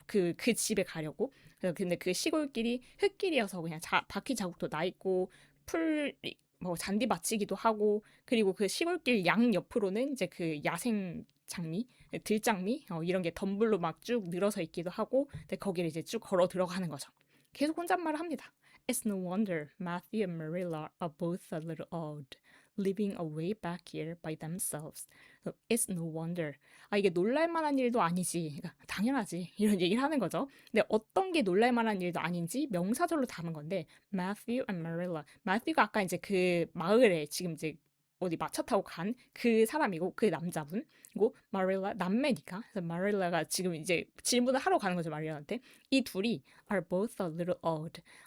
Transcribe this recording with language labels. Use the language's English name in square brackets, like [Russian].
[Korean] 그 집에 가려고. 근데 그 시골길이 흙길이어서 그냥 바퀴 자국도 나 있고 풀 뭐 잔디밭이기도 하고 그리고 그 시골길 양 옆으로는 이제 그 야생 장미, 들장미 이런 게 덤불로 막 쭉 늘어서 있기도 하고 근데 거기를 이제 쭉 걸어 들어가는 거죠. 계속 혼잣말을 합니다. [English] It's no wonder Matthew and Marilla are both a little odd, living away back here by themselves. It's no wonder. [Korean] 이게 놀랄 만한 일도 아니지. 그러니까 당연하지. 이런 얘기를 하는 거죠. 근데 어떤 게 놀랄 만한 일도 아닌지 명사절로 담은 건데 Matthew and Marilla. Matthew가 아까 이제 그 마을에 지금 이제 어디 마차 타고 간 그 사람이고 그 남자분이고 마릴라 남매니까 그래서 마릴라가 지금 이제 질문을 하러 가는 거죠 마릴라한테 이 둘이 [English] are both a little odd